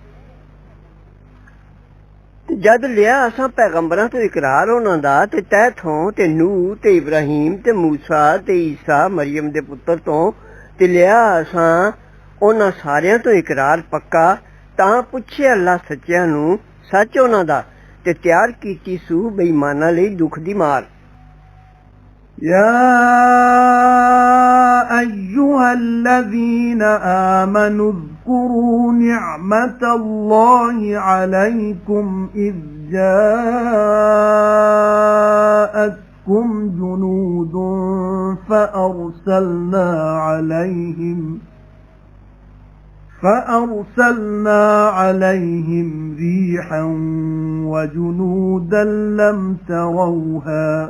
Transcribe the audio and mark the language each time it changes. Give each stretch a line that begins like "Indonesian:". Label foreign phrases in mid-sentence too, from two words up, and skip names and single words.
Punjabi: ਜਦ ਲਿਆ ਅਸਾਂ ਪੈਗ਼ੰਬਰਾਂ ਤੋਂ ਇਕਰਾਰ ਉਨ੍ਹਾਂ ਦਾ ਤੇ ਤੈਹ ਥੋਂ ਤੇ ਨੂਹ ਤੇ ਇਬਰਾਹੀਮ ਤੇ ਮੂਸਾ ਤੇ ਈਸਾ ਮਰੀਅਮ ਦੇ ਪੁੱਤਰ ਤੋਂ ਤੇ ਲਿਆ ਅਸਾਂ ਉਨ੍ਹਾਂ ਸਾਰਿਆਂ ਤੋਂ ਇਕਰਾਰ ਪੱਕਾ, ਤਾਂ ਪੁੱਛੇ ਅੱਲਾਹ ਸੱਚਿਆਂ ਨੂੰ ਸੱਚ ਉਨ੍ਹਾਂ ਦਾ ਤੇ ਤਿਆਰ ਕੀਤੀ ਸੂ ਬੇਈਮਾਨਾਂ ਲਈ ਦੁੱਖ ਦੀ ਮਾਰ।
Arabic: يا أيها الذين آمنوا اذكروا نعمة الله عليكم إذ جاءتكم جنود فأرسلنا عليهم ريحا وجنودا لم تروها